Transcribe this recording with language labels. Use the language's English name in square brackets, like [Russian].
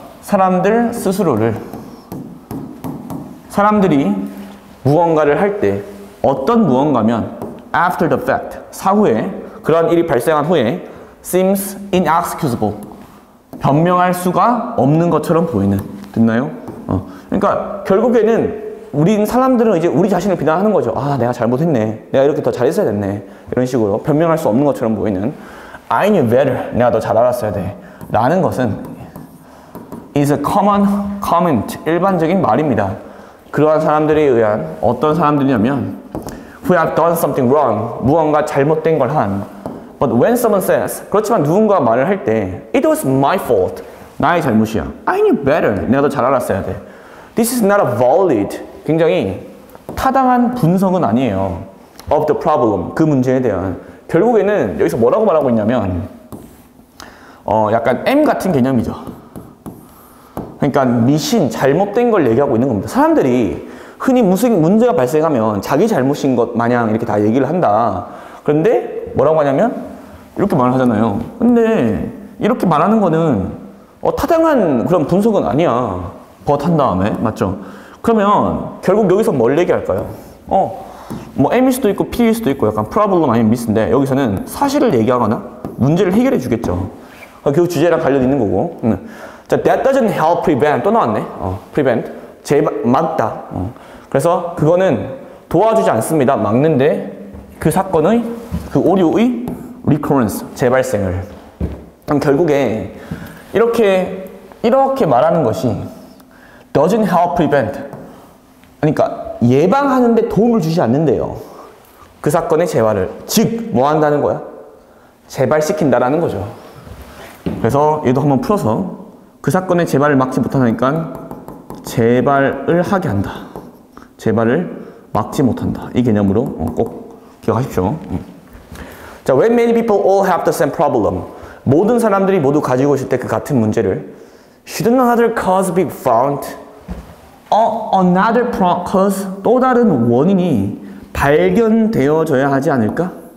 [Korean] 사람들 스스로를 사람들이 무언가를 할 때 어떤 무언가면 [English] after the fact, [Korean] 사후에 그런 일이 발생한 후에 [English] seems inexcusable, [Korean] 변명할 수가 없는 것처럼 보이는. 됐나요? 그러니까 결국에는 우린 사람들은 이제 우리 자신을 비난하는 거죠. 아, 내가 잘못했네. 내가 이렇게 더 잘했어야 됐네. 이런 식으로 변명할 수 없는 것처럼 보이는 [English] I knew better. [Korean] 내가 더 잘 알았어야 돼. 라는 것은 [English] is a common comment. [Korean] 일반적인 말입니다. 그러한 사람들에 의한 어떤 사람들이냐면 [English] who have done something wrong. [Korean] 무언가 잘못된 걸 한. [English] But when someone says, [Korean] 그렇지만 누군가 말을 할 때 [English] it was my fault. [Korean] 나의 잘못이야. [English] I knew better. [Korean] 내가 더 잘 알았어야 돼. [English] This is not a valid, [Korean] 굉장히 타당한 분석은 아니에요. [English] of the problem, [Korean] 그 문제에 대한. 결국에는 여기서 뭐라고 말하고 있냐면 약간 M 같은 개념이죠. 그러니까 미신, 잘못된 걸 얘기하고 있는 겁니다. 사람들이 흔히 무슨 문제가 발생하면 자기 잘못인 것 마냥 이렇게 다 얘기를 한다. 그런데 뭐라고 하냐면 이렇게 말을 하잖아요. 근데 이렇게 말하는 거는 타당한 그런 분석은 아니야. but 한 다음에. 맞죠? 그러면 결국 여기서 뭘 얘기할까요? 뭐 M일 수도 있고 P일 수도 있고 약간 problem 아니면 miss인데 여기서는 사실을 얘기하거나 문제를 해결해 주겠죠. 그 주제랑 관련 있는 거고. [English] 자, that doesn't help prevent. [Korean] 또 나왔네. prevent. 막다. 그래서 그거는 도와주지 않습니다. 막는데 그 사건의 그 오류의 recurrence, 재발생을. 그럼 결국에 이렇게 말하는 것이 [English] doesn't help prevent. [Korean] 그러니까 예방하는데 도움을 주지 않는데요. 그 사건의 재발을. 즉, 뭐 한다는 거야? 재발시킨다라는 거죠. 그래서 얘도 한번 풀어서 그 사건의 재발을 막지 못하니까 재발을 하게 한다. 재발을 막지 못한다. 이 개념으로 꼭 기억하십시오. 자, [English] when many people all have the same problem. [Korean] 모든 사람들이 모두 가지고 있을 때 그 같은 문제를 [English] Should another cause be found? Another cause, [Korean] 또 다른 원인이 발견되어져야 하지 않을까?